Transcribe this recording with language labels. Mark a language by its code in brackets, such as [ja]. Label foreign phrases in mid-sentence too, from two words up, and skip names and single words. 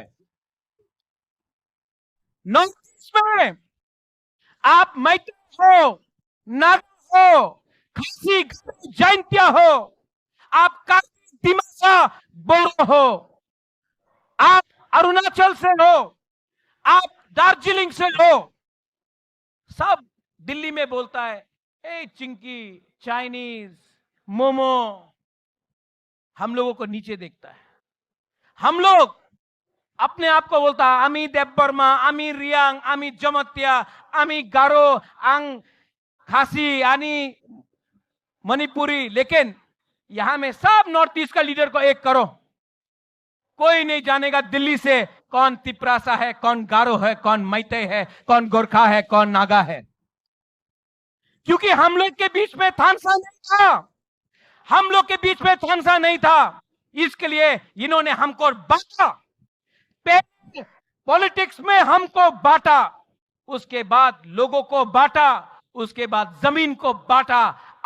[hi] नॉर्थ ईस्ट में आप मैत्री हो, नागा हो, खासी जैंतिया हो, आप दिमासा बोरो हो, आप अरुणाचल से हो, आप दार्जिलिंग से हो, सब दिल्ली में बोलता है ए चिंकी, चाइनीज, मोमो, हम लोगों को नीचे देखता है। हम लोग अपने आप को बोलता है आमी देवबर्मा, आमी रियांग, आमी जमतिया, आमी गारो, आंग खासी, आनी मणिपुरी, लेकिन यहां में सब नॉर्थ ईस्ट का लीडर को एक करो, कोई नहीं जानेगा दिल्ली से कौन तिप्रासा है, कौन गारो है, कौन मैते है, कौन गोरखा है, कौन नागा है। क्योंकि हम लोग के बीच में थानसा नहीं था, हम लोग के बीच में थानसा नहीं था, इसके लिए इन्होंने हमको बांटा, पॉलिटिक्स में हमको बांटा, उसके बाद लोगों को बांटा, उसके बाद जमीन को बांटा।